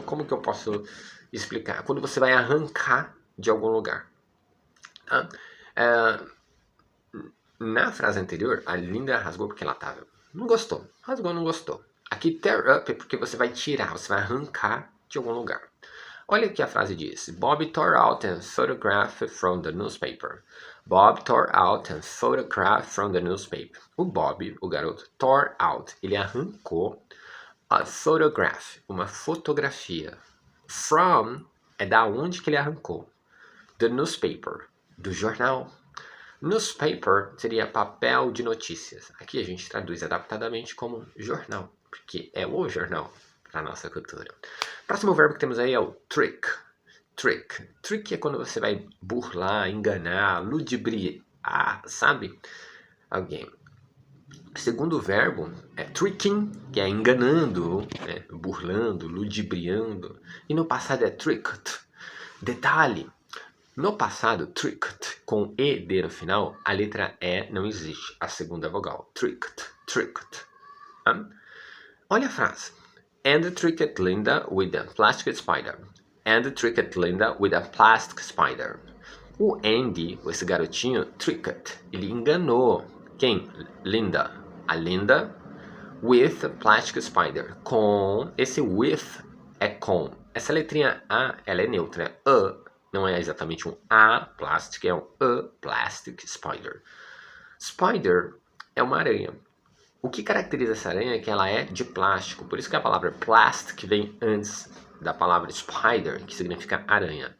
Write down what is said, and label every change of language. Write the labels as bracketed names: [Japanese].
[Portuguese] Como que eu posso explicar? Quando você vai arrancar de algum lugar. Tá? Na frase anterior, a Linda rasgou porque ela não gostou. Rasgou, não gostou. Aqui, tear up é porque você vai tirar, você vai arrancar de algum lugar. Olha o que a frase diz. [English] Bob tore out a photograph from the newspaper. Bob tore out a photograph from the newspaper. [Portuguese] O Bob, o garoto, [English] tore out. [Portuguese] Ele arrancou [English] a photograph, [Portuguese] uma fotografia. From é da onde que ele arrancou. [English] The newspaper, [Portuguese] do jornal. Newspaper seria papel de notícias. Aqui a gente traduz adaptadamente como jornal, porque é o jornal para nossa cultura. Próximo verbo que temos aí é o trick. Trick. Trick é quando você vai burlar, enganar, ludibriar, sabe? Alguém. Segundo verbo é tricking, que é enganando, né? Burlando, ludibriando. E no passado é tricked. Detalhe. No passado, tricked, com ED no final, a letra E não existe, a segunda vogal. Tricked, tricked. Olha a frase. [English] And tricked Linda with a plastic spider. And tricked Linda with a plastic spider. [Portuguese] O Andy, esse garotinho, [English] tricked, [Portuguese] ele enganou. Quem? Linda. [English] A Linda with a plastic spider. [Portuguese] Com, esse with é com. Essa letrinha A, ela é neutra, é não é exatamente um A plastic, é um [English] A plastic spider. [Portuguese] Spider é uma aranha. O que caracteriza essa aranha é que ela é de plástico. Por isso que a palavra plastic vem antes da palavra spider, que significa aranha.